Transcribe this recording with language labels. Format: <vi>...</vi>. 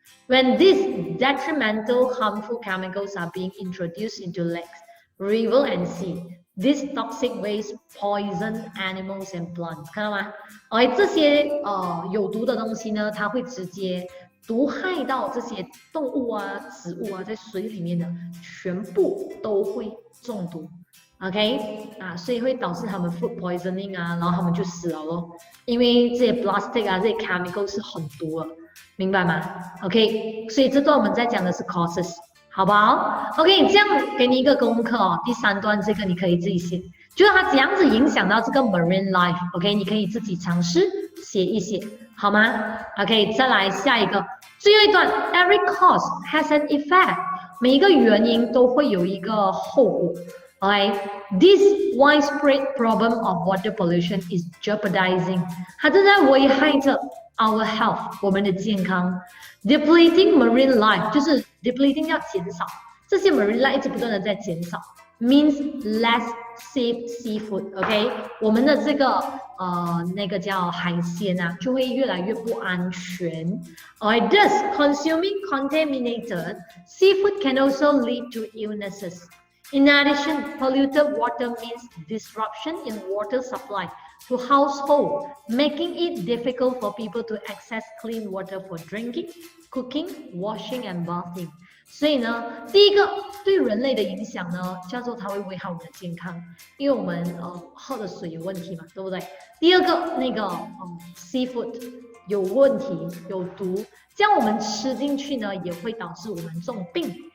<en>When these detrimental, harmful chemicals are being introduced into lakes, river and sea, these toxic waste poison animals and plants.</en> <zh>看到吗？这些有毒的东西呢，它会直接毒害到这些动物啊、植物啊，在水里面的全部都会中毒，OK 所以会导致他们 food poisoning 啊，然后他们就死了咯，因为这些 plastic 啊、这些 chemical 是很毒的，明白吗 ？OK， 所以这段我们在讲的是 causes， 好不好 ？OK， 这样给你一个功课哦，第3段这个你可以自己写，就是它怎样子影响到这个 marine life，OK， 你可以自己尝试写一写。好吗 ？OK， 再来下一个，最后一段 ，</zh> <en>Every cause has an effect，</en> <zh>每一个原因都会有一个后果。 OK，</zh> <en>this widespread problem of water pollution is jeopardizing，</en> <zh>它正在危害着</zh> <en>our health，</en> <zh>我们的健康 ，depleting marine life， 就是 depleting 要减少，这些 marine life 一直不断的在减少。</zh> <en>means less safe seafood，</en> <zh>OK， 我们的这个那个叫海鲜啊，就会越来越不安全。</zh> <en>Thus, consuming contaminated seafood can also lead to illnesses， In addition, polluted water means disruption in water supply to household, making it difficult for people to access clean water for drinking, cooking, washing, and bathing.</en> <zh>所以呢，第一个对人类的影响呢，叫做它会危害我们的健康，因为我们喝的水有问题嘛，对不对？第二个那个seafood 有问题有毒，这样我们吃进去呢，也会导致我们中病。</zh>